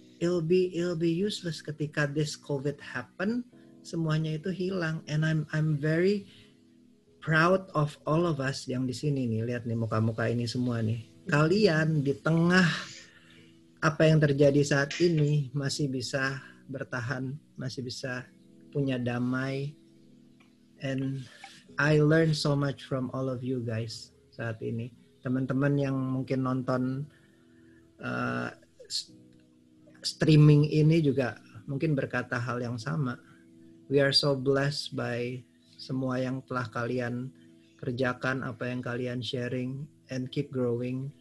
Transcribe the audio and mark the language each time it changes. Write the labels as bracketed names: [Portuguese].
[English] It'll be useless ketika this COVID happen, [Indonesian] semuanya itu hilang. [English] And I'm very proud of all of us [Indonesian] yang di sini nih. Lihat nih muka-muka ini semua nih. Kalian di tengah apa yang terjadi saat ini masih bisa bertahan, masih bisa punya damai. [English] And I learned so much from all of you guys [Indonesian] saat ini. Teman-teman yang mungkin nonton streaming ini juga mungkin berkata hal yang sama. [English] We are so blessed by [Indonesian] semua yang telah kalian kerjakan, apa yang kalian sharing, [English] and keep growing.